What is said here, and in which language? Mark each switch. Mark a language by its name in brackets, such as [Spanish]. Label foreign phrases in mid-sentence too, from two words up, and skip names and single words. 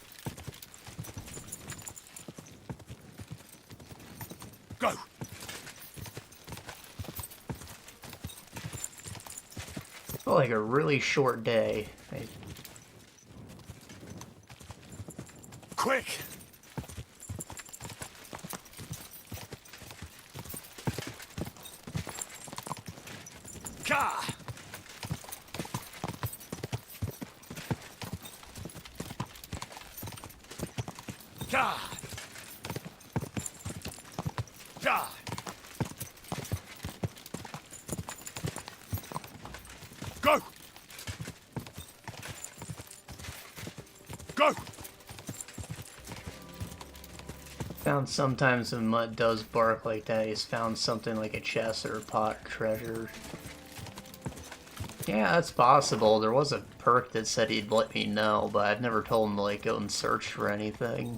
[English] Go. Felt like a really short day. Quick. Ka. Ka. Ka. Go. Go. Found sometimes when mud does bark like that, he's found something like a chest or a pot or treasure. Yeah, that's possible. There was a perk that said he'd let me know, but I've never told him to like go and search for anything.